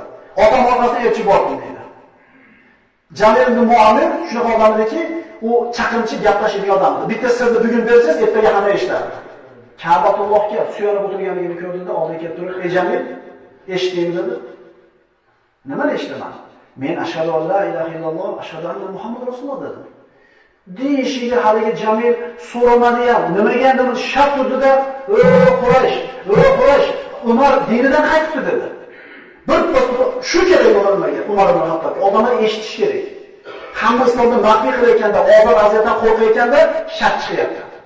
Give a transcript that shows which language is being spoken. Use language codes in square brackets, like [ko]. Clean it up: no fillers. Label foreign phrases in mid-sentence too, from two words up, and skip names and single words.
[uz] Otam orqasidan elchi bordim deydi. Jamil ibn Muammir shunaqa odam ediki, u chaqimchi gaplashadigan odam edi. Bitta sirni bugun bersangiz, ertaga hamma eshitadi. Ka'batullohga suyanib o'tirganligini ko'rdida oldiga kelib turib, "Ey Jamil, eshitdingmi?" dedi. "Nimani eshitaman? Men [ar] أشهد أن لا إله إلا الله أشهد أن محمد رسول الله" [uz] dedim. Deyishiga haligi Jamil so'ramadi ham. Nimaga endi bu shart turdida, Quraysh, Umar dinidan qaytibdi" dedi. Bir shu kerak bo'lmagan Umar ibn Hattob. Odamlar eshitish kerak. Hamma islomni maxfiy qilayotganda, ozor aziyatdan qo'rqayotganda shart chiqyapti.